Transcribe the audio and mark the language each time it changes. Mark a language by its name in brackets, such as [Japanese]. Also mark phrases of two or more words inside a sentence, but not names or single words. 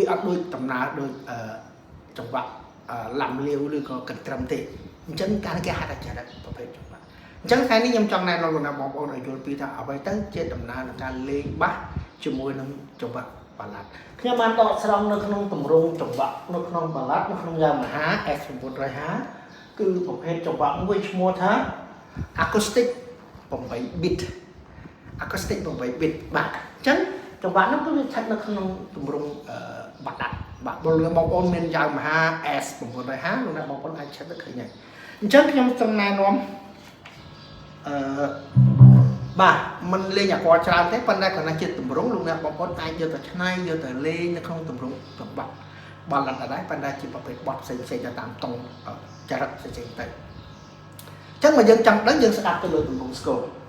[Khmer] អត់ដូចដំណើរដូចចង្វាក់ឡាំលាវឬក៏កន្ទ្រឹមទេអញ្ចឹងការគេហៅថាចរិតប្រភេទចង្វាក់អញ្ចឹងថ្ងៃនេះខ្ញុំចង់ណែនាំលោកបងប្អូនឲ្យយល់ពីថាអ្វីទៅជាដំណើរនៃការលេងបាសជាមួយនឹងចង្វាក់បាឡាត់ខ្ញុំបានដកស្រង់នៅក្នុងទម្រង់ចង្វាក់នៅក្នុងបាឡាត់នៅក្នុង Yamaha S950គឺប្រភេទចង្វាក់មួយឈ្មោះថា acoustic [English] 8 bit acoustic 8 bit [Khmer] បាទអញ្ចឹងចង្វាក់នោះគឺវាស្ថិតនៅក្នុងទម្រង់បាឡាត់បាទបងប្អូនមាន Yamaha S950 លោកអ្នកបងប្អូនអាច check ទៅឃើញហើយអញ្ចឹងខ្ញុំចង់ណែនាំ បាទมันលេងអាគ័រច្រើនទេប៉ុន្តែគ្រាន់តែជាទម្រង់លោកអ្នកបងប្អូនអាចយកទៅឆ្នៃយកទៅលេងនៅក្នុងទម្រង់ចង្វាក់បាឡាត់ដែរប៉ុន្តែជាប្រភេទបទផ្សេងៗទៅតាមតង់ចរិតផ្សេងទៅអញ្ចឹងមកយើងចង់ដឹងយើងស្ដាប់ទៅលើទម្រង់ស្គរ